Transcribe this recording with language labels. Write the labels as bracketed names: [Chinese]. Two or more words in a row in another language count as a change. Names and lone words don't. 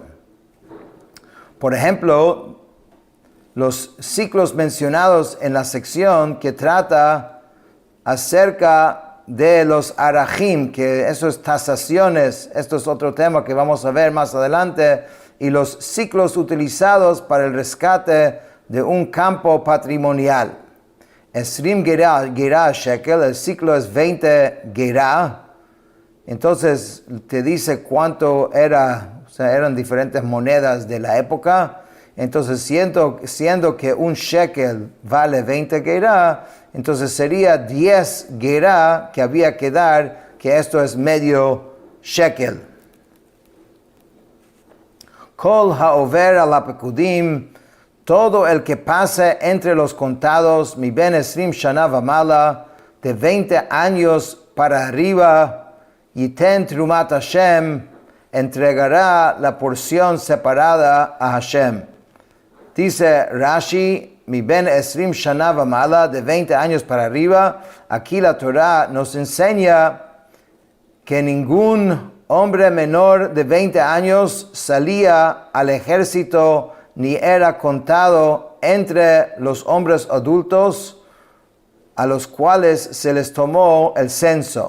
[Spanish] Por ejemplo, los ciclos mencionados en la sección que trata acerca de los arajim, que esos tasaciones, esto es otro tema que vamos a ver más adelante, y los ciclos utilizados para el rescate de un campo patrimonial. [Hebrew] עשרים גרה שקל, [Spanish] el ciclo es 20 gerá, entonces te dice cuánto era, o sea, eran diferentes monedas de la época. Entonces, siendo que un shekel vale 20 gerá, entonces sería 10 gerá que había que dar, que esto es medio shekel. [Hebrew] כל העובר על הפקודים, [Spanish] todo el que pase entre los contados, [Hebrew] מבן עשרים שנה ומעלה, [Spanish] de 20 años para arriba, [Hebrew] יתן תרומת השם, [Spanish] entregará la porción separada a Hashem. Dice Rashi, [Hebrew] מבן עשרים שנה ומעלה, [Spanish] de 20 años para arriba. Aquí la Torah nos enseña que ningún hombre menor de 20 años salía al ejército ni era contado entre los hombres adultos a los cuales se les tomó el censo.